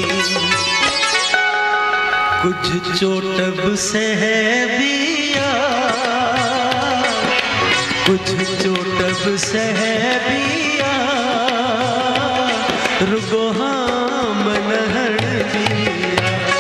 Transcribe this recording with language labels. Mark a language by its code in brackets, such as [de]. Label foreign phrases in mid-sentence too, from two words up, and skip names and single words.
[hi] कुछ चोट भी सह दिया, कुछ चोट भी सह दिया, [sd] रुगो मन हण दिया।